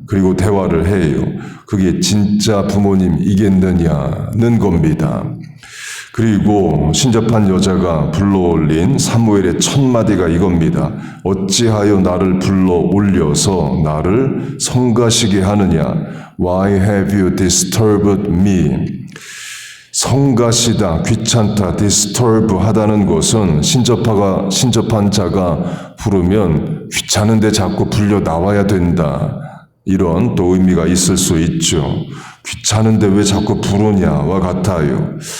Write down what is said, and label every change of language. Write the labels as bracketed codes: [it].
[ko] 그리고 대화를 해요. 그게 진짜 부모님이겠느냐는 겁니다. 그리고 신접한 여자가 불러올린 사무엘의 첫 마디가 이겁니다. 어찌하여 나를 불러 올려서 나를 성가시게 하느냐? [en] Why have you disturbed me? [ko] 성가시다, 귀찮다, disturb 하다는 것은 신접한 자가 부르면 귀찮은데 자꾸 불려 나와야 된다. 이런 또 의미가 있을 수 있죠. 귀찮은데 왜 자꾸 부르냐와 같아요.